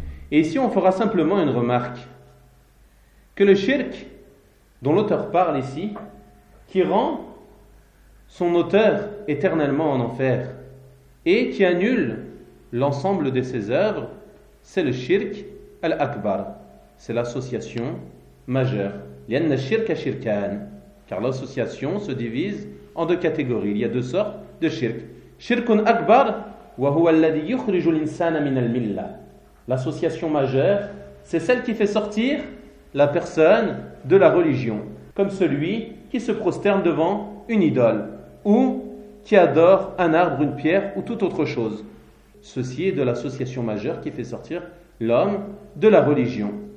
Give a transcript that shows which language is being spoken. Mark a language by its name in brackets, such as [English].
[French] Et ici, on fera simplement une remarque. Que le shirk, dont l'auteur parle ici, qui rend son auteur éternellement en enfer et qui annule l'ensemble de ses œuvres, c'est le shirk al-akbar. C'est l'association majeure. [Arabic] لِأَنَّ الشِّرْكَ شِرْكَانٍ. [French] Car l'association se divise en deux catégories. Il y a deux sortes de shirk. [Arabic] Shirkun akbar وَهُوَ الَّذِي يُخْرِجُ الْإِنسَانَ مِنَ الْمِلَّةِ. [French] L'association majeure, c'est celle qui fait sortir la personne de la religion, comme celui qui se prosterne devant une idole ou qui adore un arbre, une pierre ou toute autre chose. Ceci est de l'association majeure qui fait sortir l'homme de la religion.